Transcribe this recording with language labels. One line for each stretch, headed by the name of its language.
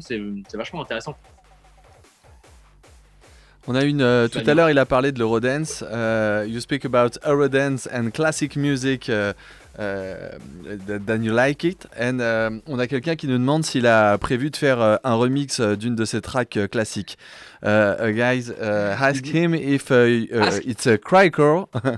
French: C'est vachement intéressant. On a tout à l'heure, il a parlé de l'Eurodance.
English: You speak about Eurodance and classic music, then you like it.
French: And on a quelqu'un qui nous demande s'il a prévu de faire un remix d'une de ses tracks classiques.
English: Guys, ask him if it's a Crykor.